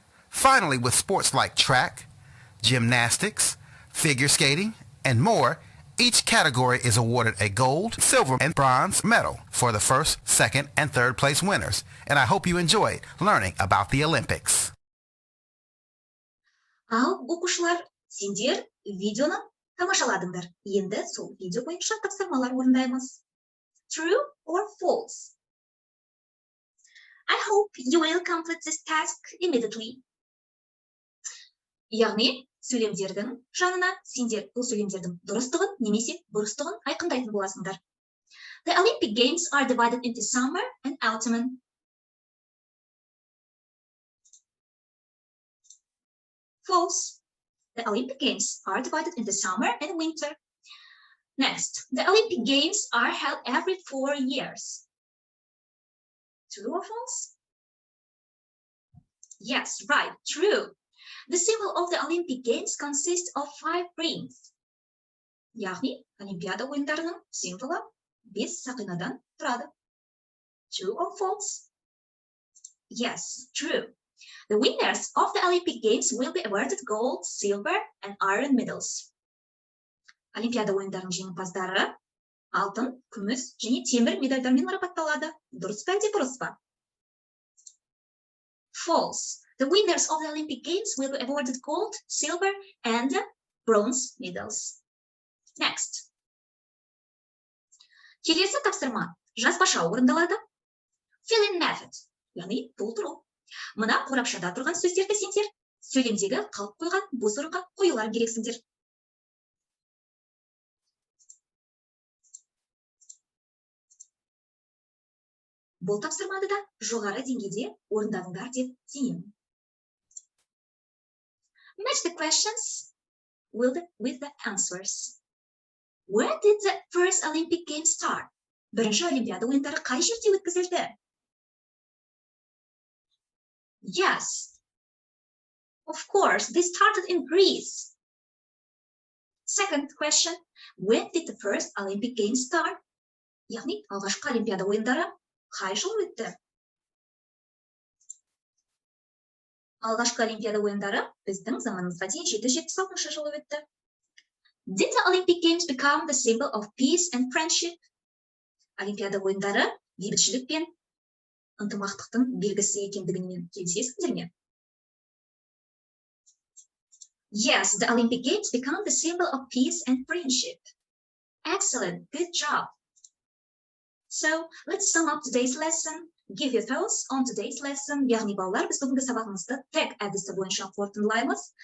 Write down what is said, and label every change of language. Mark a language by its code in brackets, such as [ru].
[en] Finally, with sports like track, gymnastics, figure skating, and more, each category is awarded a gold, silver, and bronze medal for the first, second, and third place winners. And I hope you enjoyed learning about the Olympics. [kk] Ал оқушылар, сендер видеоны тамашаладыңдар. Енді сол видео бойынша тапсырмалар орындаймыз. [en] True or false? I hope you will complete this task immediately. [kk] Яғни, сөйлемдердің жанына сендер бұл сөйлемдердің дұрыстығын немесе бұрыстығын айқындайтын боласыңдар. [en] The Olympic Games are divided into summer and autumn. False. The Olympic Games are divided into summer and winter. Next, the Olympic Games are held every 4 years. True or false? Yes, right, true. The symbol of the Olympic Games consists of 5 rings. [kk] Яғни, Олимпиада ойындарының символы 5 сақинадан тұрады. [en] True or false? Yes, true. The winners of the Olympic Games will be awarded gold, silver, and iron medals. [kk] Олимпиада ойындарының жеңімпаздары алтын, күміс және темір медальдармен марапатталады. Дұрыс па әлде бұрыс па? [en] False. The winners of the Olympic Games will be awarded gold, silver, and bronze medals. Next. [kk] Келесі тапсырма жазбаша орындалады. [en] Fill in method. [kk] Яғни толтыру. Мына қорапшада тұрған сөздерді сендер сөйлемдегі қалып қойған бос орынға қоюлар керексіңдер. Бұл тапсырманы да жоғары деңгейде орындадыңдар деп сенемін. [en] Match the questions with the answers. Where did the first Olympic Games start? [kk] Бірінші Олимпиада ойындары қай жерде өткізілді? [en] Yes. Of course, they started in Greece. Second question, when did the first Olympic Games start? [kk] Яғни, алғашқы Олимпиада ойындары қай жыл өтті? Алғашқы Олимпиада ойындары біздің заманымызға дейін 776 жылы өтті. [en] Did the Olympic Games become the symbol of peace and friendship? [kk] Олимпиада ойындары бейбітшілік пен ынтымақтықтың белгісі екендігімен келісесіздер ме? [en] Yes, the Olympic Games become the symbol of peace and friendship. Excellent, good job. So, let's sum up today's lesson. Give your thoughts on today's lesson. [kk] Яғни балалар, біз бүгінгі сабағымызды тег әдісі бойынша қорытындылаймыз.